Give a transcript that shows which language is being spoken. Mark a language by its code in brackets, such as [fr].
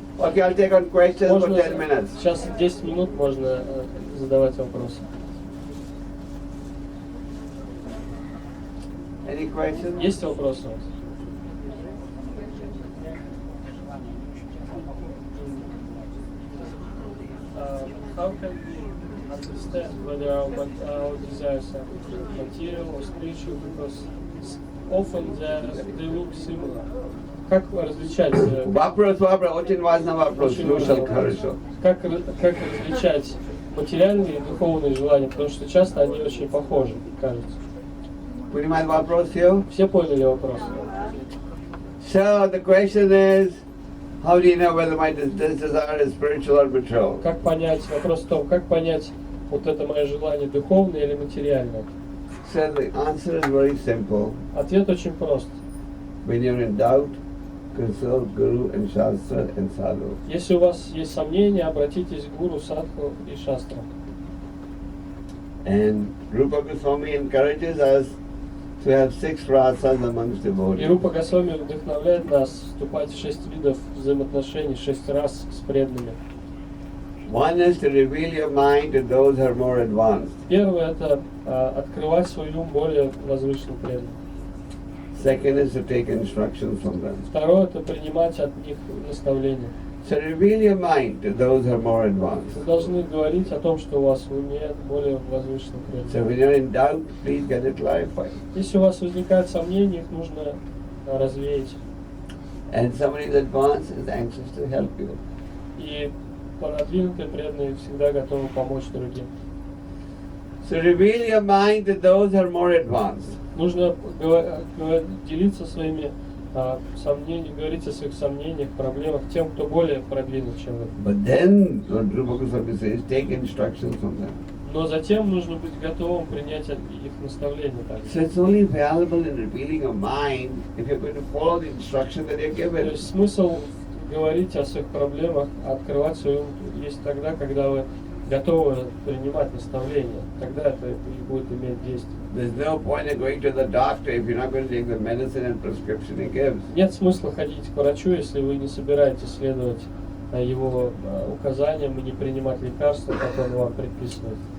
[en] Okay, I'll take on questions for 10 minutes. [ru] Сейчас 10 минут можно задавать вопросы. [en] Any questions? [ru] Есть вопросы у вас? [en] How can we understand whether our desires are material or spiritual? Because often they look similar. [ru] Как различать? Вопрос, очень важный вопрос. Слушал хорошо. Как различать материальные и духовные желания? Потому что часто они очень похожи, кажется. Понимаете вопрос все? Все поняли вопрос? [en] So the question is, how do you know whether my desire is spiritual or material? [ru] Как понять? Вопрос в том, как понять, вот это мое желание духовное или материальное? [en] So the answer is very simple. [ru] Ответ очень прост. [en] When you're in doubt, consult Guru and Shastra and Sadhu. [ru] Если у вас есть сомнения, обратитесь к гуру, садху и шастрам. [en] And Rupa Goswami encourages us to have 6 rasas amongst [ru] И [en] devotees. [ru] Рупа Госвами вдохновляет нас вступать в 6 видов взаимоотношений, 6 раз с преданными. [en] One is to reveal your mind to those who are more advanced. [ru] Первое – это открывать свой ум более возвышенным преданным. [en] Second is to take instructions from them. [ru] Второе – это принимать от них наставления. [en] So reveal your mind to those who are more advanced. [ru] Вы должны говорить о том, что у вас в уме более возвышенный преданный. [en] So when you're in doubt, please get it clarified. [ru] Если у вас возникают сомнения, их нужно развеять. [en] And somebody who's advanced is anxious to help you. [ru] И продвинутые преданные всегда готовы помочь другим. [en] So reveal your mind to those who are more advanced. [ru] Нужно делиться своими сомнениями, говорить о своих сомнениях, проблемах тем, кто более продвинут, чем вы. [en] But then, what Rupa Goswami says, take instructions from them. [ru] Но затем нужно быть готовым принять их наставления также. [en] So it's only valuable in revealing a mind if you're going to follow the instruction that you're [ru] То [en] given. [ru] есть смысл говорить о своих проблемах, открывать свой ум есть тогда, когда вы готовы принимать наставления. Тогда это и будет иметь действие. [en] There's no point in going to the doctor if you're not going to take the medicine and prescription he gives. [ru] Нет смысла ходить к врачу, если вы не собираетесь следовать его указаниям и не принимать лекарства, как он вам предписывает.